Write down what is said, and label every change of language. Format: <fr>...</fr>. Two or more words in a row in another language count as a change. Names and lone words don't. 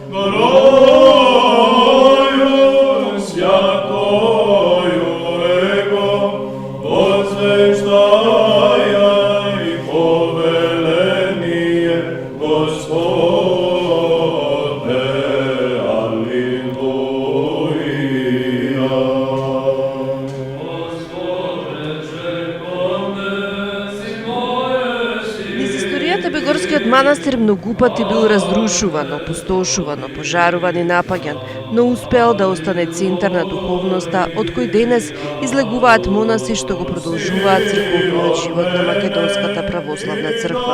<cu>горою святою Его, возвещая и повеление Господне. Аллилуйя.</cu> <mk>Низ историјата Бегорскиот манастир многу пати бил разрушуван, опустошуван, пожаруван и напаѓан, но успеал да остане центар на духовноста, од кој денес излегуваат монаси што го продолжуваат црковниот живот на Македонската православна црква.</mk>